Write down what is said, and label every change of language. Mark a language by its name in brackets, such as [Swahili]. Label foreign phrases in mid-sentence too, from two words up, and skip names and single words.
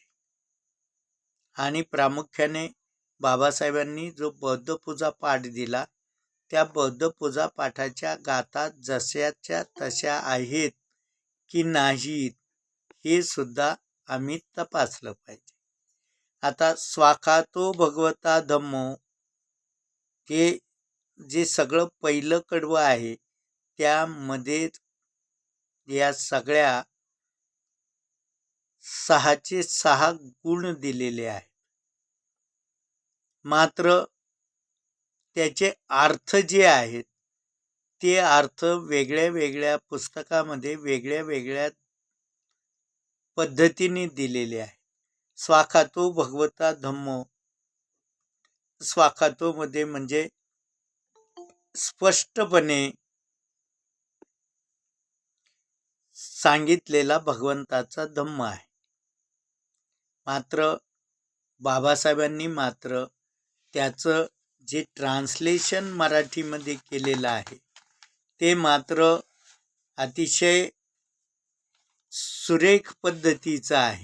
[Marathi] आणि प्रामुख्याने बाबासाहेबांनी जो बौद्ध पूजा पाठ दिला, त्या बौद्ध पूजा पाठाच्या गाथा जशाच्या तशा आहेत की नाहीत, हे सुद्धा आम्ही तपासलं पाहिजे. [Pali] आता स्वाखातो भगवता धम्मो, [Marathi] हे जे सगळं पहिलं कडवं आहे, त्यामध्ये या सगळ्या 6चे 6 गुण दिलेले आहेत. मात्र त्याचे अर्थ जे आहेत, ते अर्थ वेगळ्या वेगळ्या पुस्तकामध्ये वेगळ्या वेगळ्या पद्धतीने दिलेले आहे. [Pali] स्वाखातो भगवता धम्मो, [Marathi] स्वाखातो मध्ये म्हणजे स्पष्टपणे सांगितलेला भगवंताचा धम्म आहे. मात्र बाबासाहेबांनी मात्र त्याचं जे ट्रान्सलेशन मराठीमध्ये केलेलं आहे, ते मात्र अतिशय सुरेख पद्धतीचं आहे.